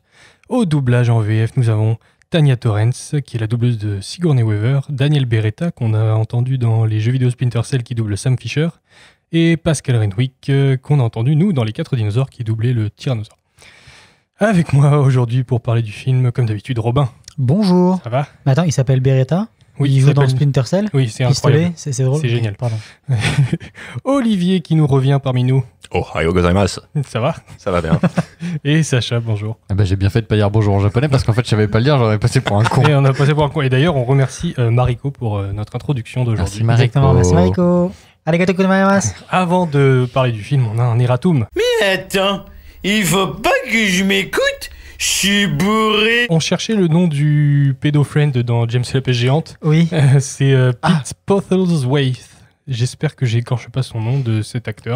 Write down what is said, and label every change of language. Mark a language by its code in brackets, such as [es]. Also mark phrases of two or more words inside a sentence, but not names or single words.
[fr] Au doublage en VF, nous avons Tanya Torrance, qui est la doubleuse de Sigourney Weaver, Daniel Beretta, qu'on a entendu dans les jeux vidéo Splinter Cell qui double Sam Fisher, et Pascal Renwick, qu'on a entendu, nous, dans Les 4 dinosaures, qui doublait le Tyrannosaure. Avec moi aujourd'hui pour parler du film, comme d'habitude, Robin. Bonjour. Ça va? Mais attends, il s'appelle Beretta? Oui, il joue dans Splinter Cell? Oui, c'est Pistolet, incroyable. c'est drôle. C'est génial. Pardon. Olivier qui nous revient parmi nous. [ja] おはようございます. [fr] Ça va? Ça va bien. Et Sacha, bonjour. Ah bah j'ai bien fait de pas dire bonjour en japonais parce qu'en fait je savais pas le dire, j'aurais passé pour un con. Et on a passé pour un con. Et d'ailleurs, on remercie Mariko pour notre introduction d'aujourd'hui. Merci Mariko. Exactement, merci Mariko. [ja] ありがとうございます. [fr] Avant de parler du film, on a un erratum. Attends, il faut pas que je m'écoute? Je suis bourré. On cherchait le nom du pédo-friend dans James et la pêche géante. Oui. C'est Pete Postlethwaite. J'espère que j'écorche pas son nom de cet acteur.